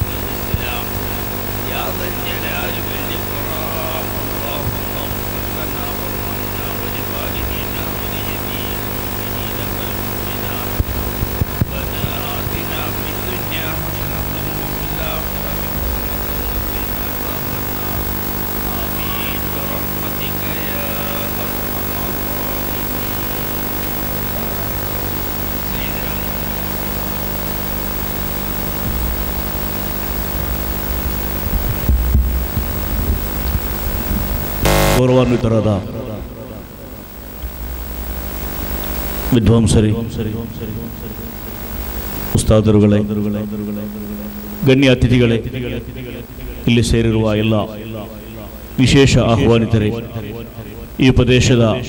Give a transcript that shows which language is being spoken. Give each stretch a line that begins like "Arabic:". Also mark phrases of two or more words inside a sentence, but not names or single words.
Arabic: الإسلام يا ذا الجلال والإكرام اللهم اغفر لنا وارحمنا ولوالدينا ولجميع المؤمنين والمؤمنات ربنا آتنا في الدنيا حسنة وفي الآخرة حسنة وقنا عذاب النار آمين برحمتك يا أرحم الراحمين سيدنا
Kannada: ಗೌರವಾನ್ವಿತರಾದ ವಿದ್ವಾಂಸರೇ, ಉಸ್ತಾದರುಗಳೇ, ಗಣ್ಯ ಅತಿಥಿಗಳೇ, ಇಲ್ಲಿ ಸೇರಿರುವ ಎಲ್ಲ ವಿಶೇಷ ಆಹ್ವಾನಿತರೇ, ಈ ಪ್ರದೇಶದ